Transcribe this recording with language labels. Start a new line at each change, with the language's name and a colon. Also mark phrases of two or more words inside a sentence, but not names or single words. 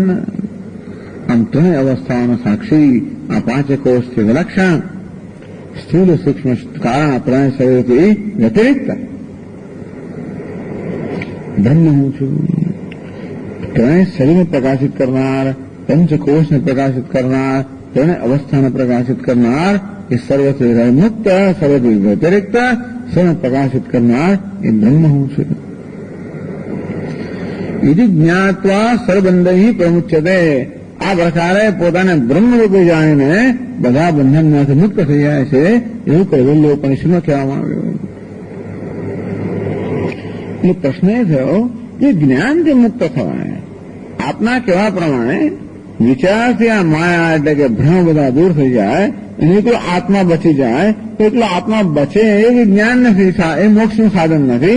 Gujarati: આમ ત્રણેય અવસ્થાઓનો સાક્ષી, આ પાંચ કોષથી વિલક્ષણ, સ્થૂલ સૂક્ષ્મ કારણ ત્રણેય શરીરથી વ્યતિરિક્ત બ્રહ્મ હું છું. ત્રણેય શરીરને પ્રકાશિત કરનાર, પંચકોશને પ્રકાશિત કરનાર, ત્રણેય અવસ્થાને પ્રકાશિત કરનાર એ સર્વથી મુક્ત, સર્વથી વ્યતિરિક્ત, સર્વ પ્રકાશિત કરનાર એ બ્રહ્મ હું છું.
Sanskrit: यदि ज्ञात्वा सर्वबंधैः प्रमुच्यते,
Gujarati: આ પ્રકારે પોતાને બ્રહ્મરૂપે જાણીને બધા બંધનમાંથી મુક્ત થઈ જાય છે એવું કૈવલ્ય ઉપનિષદમાં કહેવામાં આવ્યું. એટલે પ્રશ્ન એ થયો કે જ્ઞાનથી મુક્ત થવાય, આપના કહેવા પ્રમાણે વિચારથી આ માયા એટલે કે ભ્રમ બધા દૂર થઈ જાય અને એટલો આત્મા બચી જાય તો એટલો આત્મા બચે એ જ્ઞાન નથી, એ મોક્ષનું સાધન નથી.